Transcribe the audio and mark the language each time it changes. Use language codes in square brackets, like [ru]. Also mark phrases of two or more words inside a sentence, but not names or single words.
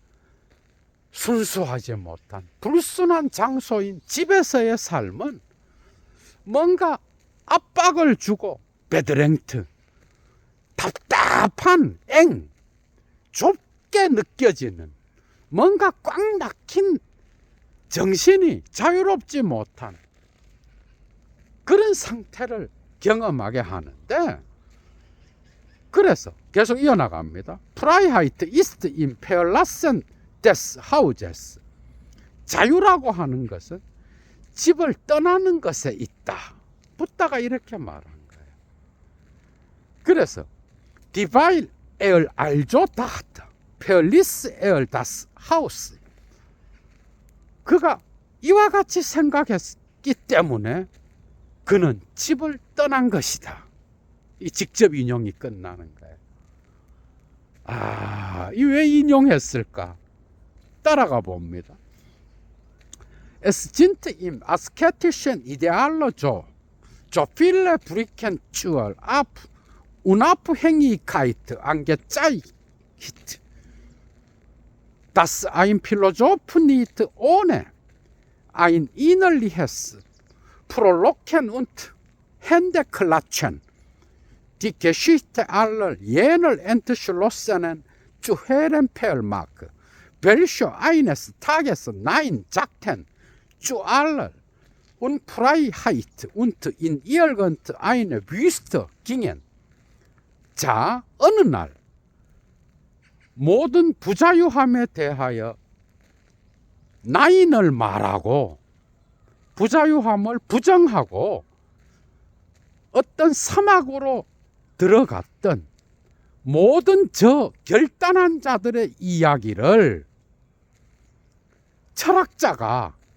[ko] 순수하지 못한 불순한 장소인 집에서의 삶은 뭔가 압박을 주고, 베드랭트, 답답한, 좁게 느껴지는, 뭔가 꽉 막힌 정신이 자유롭지 못한 그런 상태를 경험하게 하는데, 그래서 계속 이어나갑니다. [de] Freiheit ist im Verlassen des Hauses. [ko] 자유라고 하는 것은 집을 떠나는 것에 있다. 붓다가 이렇게 말한 거예요. 그래서 [de] Dieweil er also dachte, verließ er das Haus. [ko] 그가 이와 같이 생각했기 때문에 그는 집을 떠난 것이다. 이 직접 인용이 끝나는 거예요. 이 왜 인용했을까? 따라가 봅니다. [de] Es sind im asketischen Ideal so viele Brücken zur Unabhängigkeit angezeigt, dass ein Philosoph nicht ohne ein innerliches Frohlocken und Händeklatschen die Geschichte aller jener Entschlossenen zu hören vermag, welche eines Tages Nein sagten zu aller Unfreiheit und in irgendeine Wüste gingen. [ko] 자, 어느 날 모든 부자유함에 대하여 나인을 말하고 부자유함을 부정하고 어떤 사막으로 들어갔던 모든 저 결단한 자들의 이야기를 철학자가